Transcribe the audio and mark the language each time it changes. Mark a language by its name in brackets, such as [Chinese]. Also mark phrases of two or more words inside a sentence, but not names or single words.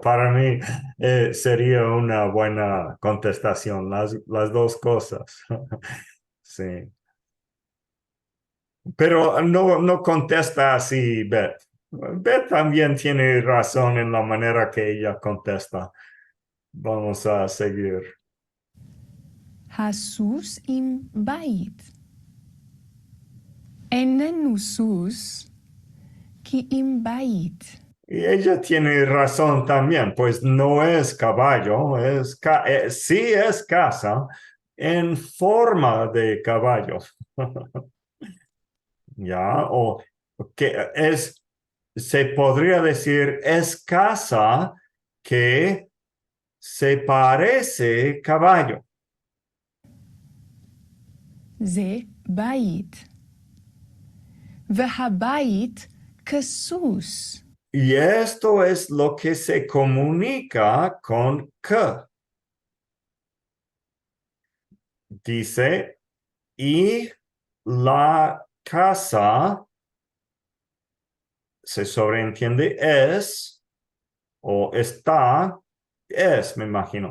[Spanish] Para mí sería una buena contestación, las dos cosas. Sí. Pero no contesta así, Beth. Beth también tiene razón en la manera que ella contesta. Vamos a seguir. [Hebrew] הסוס עם בית. איננו סוס, כי עם בית. [Spanish] Y ella tiene razón también, pues no es caballo, sí es casa en forma de caballo. ¿Ya? O que se podría decir, es casa que se parece caballo. [Hebrew] זה בית. והבית כסוס. [Spanish] Y esto es lo que se comunica con que. Dice, y la casa, se sobreentiende, es, o está, es, me imagino.